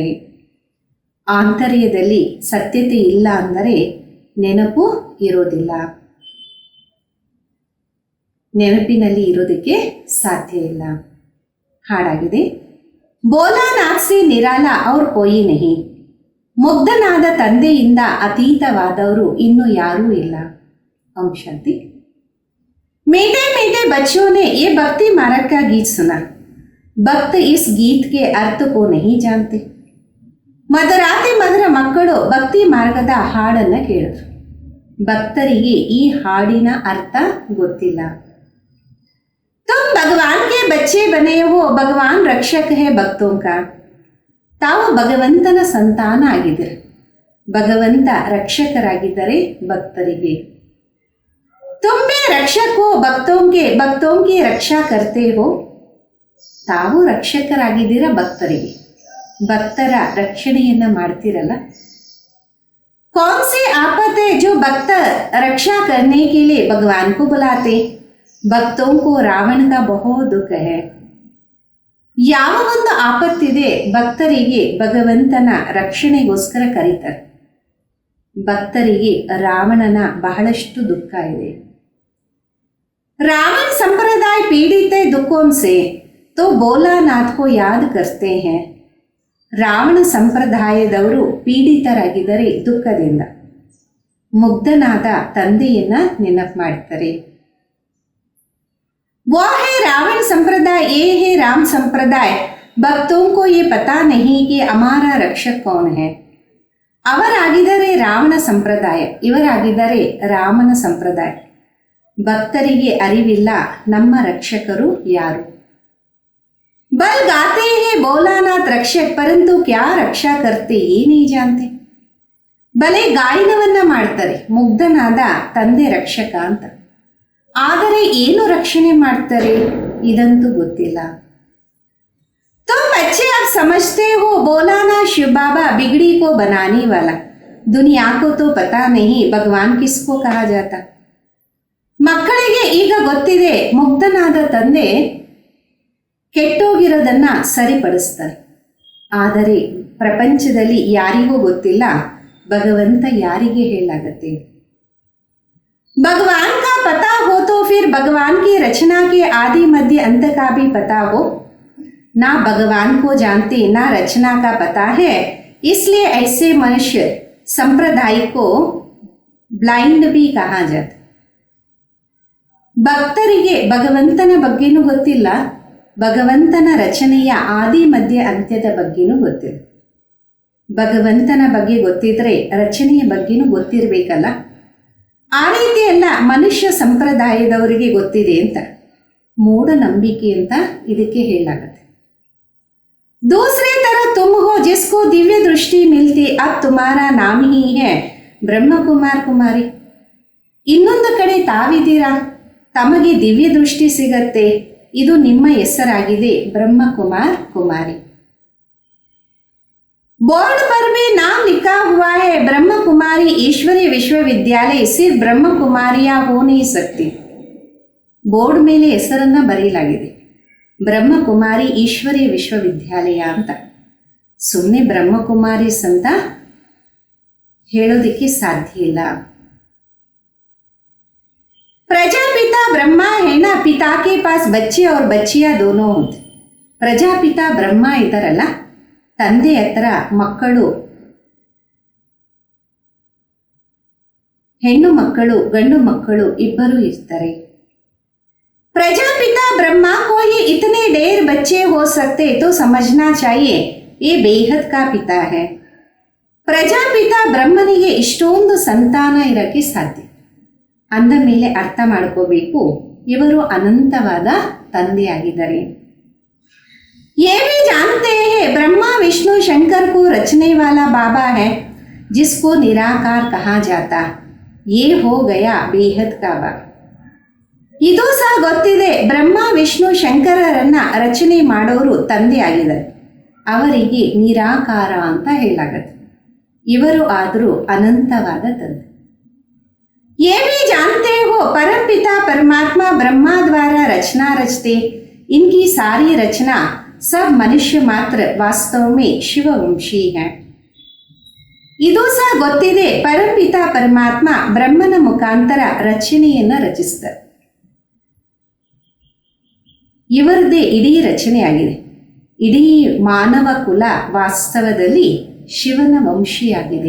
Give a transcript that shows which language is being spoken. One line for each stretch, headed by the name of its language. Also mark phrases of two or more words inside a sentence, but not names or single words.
Kannada: ಆಂತರ್ಯದಲ್ಲಿ ಸತ್ಯತೆ ಇಲ್ಲ ಅಂದರೆ ನೆನಪು ಇರೋದಿಲ್ಲ, ನೆನಪಿನಲ್ಲಿ ಇರೋದಕ್ಕೆ ಸಾಧ್ಯ ಇಲ್ಲ.
Hindi: ಹಾಡಾಗಿದೆ, भोलानाथ से निराला और कोई नहीं.
Kannada: ಮುಗ್ಧನಾದ ತಂದೆಯಿಂದ ಅತೀತವಾದವರು ಇನ್ನು ಯಾರೂ ಇಲ್ಲ. ಓಂ ಶಾಂತಿ.
Hindi: मीठे मीठे बच्चों ने ये भक्ति मार्ग का गीत सुना. भक्त इस गीत के अर्थ को नहीं जानते.
Kannada: ಮಧುರಾತಿ ಮಧುರ ಮಕ್ಕಳು ಭಕ್ತಿ ಮಾರ್ಗದ ಹಾಡನ್ನ ಕೇಳಿದ್ರು. ಭಕ್ತರಿಗೆ ಈ ಹಾಡಿನ ಅರ್ಥ ಗೊತ್ತಿಲ್ಲ.
Hindi: तुम भगवान के बच्चे बने हो, भगवान रक्षक है भक्तों का.
Kannada: ತಾವು ಭಗವಂತನ ಸಂತಾನ ಆಗಿದ್ದಾರೆ, ಭಗವಂತ ರಕ್ಷಕರಾಗಿದ್ದಾರೆ ಭಕ್ತರಿಗೆ.
Hindi: तुम भी रक्षक हो भक्तों की रक्षा करते हो.
Kannada: ತಾವು ರಕ್ಷಕರಾಗಿದ್ದೀರ ಭಕ್ತರಿಗೆ, ಭಕ್ತರ ರಕ್ಷಣೆಯನ್ನ ಮಾಡ್ತಿರಲ್ಲ.
Hindi: कौन सी आफत है जो भक्त रक्षा करने के लिए भगवान को बुलाते. भक्तों को रावण का बहुत दुख है.
Kannada: ಯಾವ ಒಂದು ಆಪತ್ತಿದೆ ಭಕ್ತರಿಗೆ ಭಗವಂತನ ರಕ್ಷಣೆಗೋಸ್ಕರ ಕರೀತಾರೆ. ಭಕ್ತರಿಗೆ ರಾವಣನ ಬಹಳಷ್ಟು ದುಃಖ ಇದೆ.
Hindi: रावण संप्रदाय पीड़ित है दुखों से तो भोलानाथ को याद करते हैं.
Kannada: ರಾವಣ ಸಂಪ್ರದಾಯದವರು ಪೀಡಿತರಾಗಿದ್ದರೆ ದುಃಖದಿಂದ ಮುಗ್ಧನಾದ ತಂದೆಯನ್ನ ನೆನಪು ಮಾಡ್ತಾರೆ.
Hindi: वो है रावण संप्रदाय, ये है राम संप्रदाय. भक्तों को ये पता नहीं कि हमारा रक्षक कौन है.
Kannada: ಅವರಾಗಿದ್ದಾರೆ ರಾವಣ ಸಂಪ್ರದಾಯ, ಇವರಾಗಿದ್ದಾರೆ ರಾಮನ ಸಂಪ್ರದಾಯ. ಭಕ್ತರಿಗೆ ಅರಿವಿಲ್ಲ ನಮ್ಮ ರಕ್ಷಕರು ಯಾರು.
Hindi: भले गाते है भोलानाथ रक्षक परंतु क्या रक्षा करते ये नहीं जानते.
Kannada: ಬಲೆ ಗಾಯನವನ್ನ ಮಾಡ್ತಾರೆ ಮುಗ್ಧನಾದ ತಂದೆ ರಕ್ಷಕ ಅಂತ, ಆದರೆ ಏನು ರಕ್ಷಣೆ ಮಾಡ್ತಾರೆ ಇದಂತೂ ಗೊತ್ತಿಲ್ಲ.
Hindi: तुम बच्चे अब समझते हो बोलाना शिव बाबा बिगड़ी को बनाने वाला. दुनिया को तो पता नहीं भगवान किसको कहा जाता.
Kannada: ಮಕ್ಕಳಿಗೆ ಈಗ ಗೊತ್ತಿದೆ ಮುಗ್ಧನಾದ ತಂದೆ ಕೆಟ್ಟೋಗಿರೋದನ್ನ ಸರಿಪಡಿಸ್ತಾರೆ, ಆದರೆ ಪ್ರಪಂಚದಲ್ಲಿ ಯಾರಿಗೂ ಗೊತ್ತಿಲ್ಲ ಭಗವಂತ ಯಾರಿಗೆ ಹೇಳಾಗತ್ತೆ.
Hindi: भगवान का पता हो तो फिर भगवान की रचना के आदि मध्य अंत का भी पता हो. ना भगवान को जानते ना रचना का पता है, इसलिए ऐसे मनुष्य संप्रदाय को ब्लाइंड भी कहा जाता.
Kannada: ಭಕ್ತರಿಗೆ ಭಗವಂತನ ಬಗ್ಗೆನೂ ಗೊತ್ತಿಲ್ಲ, ಭಗವಂತನ ರಚನೆಯ ಆದಿ ಮಧ್ಯ ಅಂತ್ಯದ ಬಗ್ಗೆನೂ ಗೊತ್ತಿಲ್ಲ. ಭಗವಂತನ ಬಗ್ಗೆ ಗೊತ್ತಿದ್ರೆ ರಚನೆಯ ಬಗ್ಗೆನೂ ಗೊತ್ತಿರಬೇಕಲ್ಲ. ಆ ರೀತಿ ಎಲ್ಲ ಮನುಷ್ಯ ಸಂಪ್ರದಾಯದವರಿಗೆ ಗೊತ್ತಿದೆ ಅಂತ, ಮೂಢನಂಬಿಕೆ ಅಂತ ಇದಕ್ಕೆ ಹೇಳಲಾಗುತ್ತೆ.
Hindi: दूसरी तरफ तुम हो जिसको दिव्य दृष्टि मिलती, अब तुम्हारा नाम ही है ब्रह्म कुमार कुमारी.
Kannada: ಇನ್ನೊಂದು ಕಡೆ ತಾವಿದ್ದೀರಾ, ತಮಗೆ ದಿವ್ಯ ದೃಷ್ಟಿ ಸಿಗತ್ತೆ, ಇದು ನಿಮ್ಮ ಹೆಸರಾಗಿದೆ ಬ್ರಹ್ಮ ಕುಮಾರ್ ಕುಮಾರಿ.
Hindi: बोर्ड पर भी नाम लिखा हुआ है ब्रह्म कुमारी ईश्वरीय विश्वविद्यालय, सिर्फ ब्रह्म कुमारियां हो नहीं सकती.
Kannada: ಬೋರ್ಡ್ ಮೇಲೆ ಹೆಸರನ್ನ ಬರೆಯಲಾಗಿದೆ, ಬ್ರಹ್ಮಕುಮಾರಿ ಈಶ್ವರೀಯ ವಿಶ್ವವಿದ್ಯಾಲಯ ಅಂತ. ಸುಮ್ಮನೆ ಬ್ರಹ್ಮಕುಮಾರೀಸ್ ಅಂತ ಹೇಳೋದಕ್ಕೆ ಸಾಧ್ಯ ಇಲ್ಲ.
Hindi: ಪ್ರಜಾಪಿತಾ ಬ್ರಹ್ಮ है ना, पिता के पास बच्चे और बच्चियां दोनों होते.
Kannada: ಪ್ರಜಾಪಿತಾ ಬ್ರಹ್ಮ ಇದ್ದಾರಲ್ಲ, ತಂದೆ ಹತ್ರ ಮಕ್ಕಳು, ಹೆಣ್ಣು ಮಕ್ಕಳು ಗಂಡು ಮಕ್ಕಳು ಇಬ್ಬರು ಇರ್ತಾರೆ.
Hindi: प्रजापिता ब्रह्मा को ये इतने ढेर बच्चे हो सकते तो समझना चाहिए ये बेहद का पिता है.
Kannada: ಪ್ರಜಾಪಿತಾ ಬ್ರಹ್ಮನಿಗೆ ಇಷ್ಟೊಂದು ಸಂತಾನ ಇರಕ್ಕೆ ಸಾಧ್ಯ ಅಂದ ಮೇಲೆ ಅರ್ಥ ಮಾಡ್ಕೋಬೇಕು, ಇವರು ಅನಂತವಾದ ತಂದೆಯಾಗಿದ್ದಾರೆ.
Hindi: ये भी जानते हैं ब्रह्मा विष्णु शंकर को रचने वाला बाबा है जिसको निराकार कहा जाता. ये हो गया बेहद का बाबा.
Kannada: ಇದು ಸಹ ಗೊತ್ತಿದೆ, ಬ್ರಹ್ಮ ವಿಷ್ಣು ಶಂಕರರನ್ನ ರಚನೆ ಮಾಡೋರು ತಂದೆ ಆಗಿದ್ದಾರೆ, ಅವರಿಗೆ ನಿರಾಕಾರ ಅಂತ ಹೇಳಲಾಗತ್ತೆ. ಇವರು ಆದರೂ ಅನಂತವಾದ ತಂದೆ.
Hindi: ये भी जानते हो परमपिता परमात्मा ब्रह्मा द्वारा रचना रचते, इनकी सारी रचना सब मनुष्य मात्र वास्तव में शिववंशी है.
Kannada: ಇದು ಸಹ ಗೊತ್ತಿದೆ, ಪರಮಪಿತ ಪರಮಾತ್ಮ ಬ್ರಹ್ಮನ ಮುಖಾಂತರ ರಚನೆಯನ್ನ ರಚಿಸ್ತಾರೆ. ಇವರದೇ ಇಡೀ ರಚನೆಯಾಗಿದೆ. ಇಡೀ ಮಾನವ ಕುಲ ವಾಸ್ತವದಲ್ಲಿ ಶಿವನ ವಂಶಿಯಾಗಿದೆ.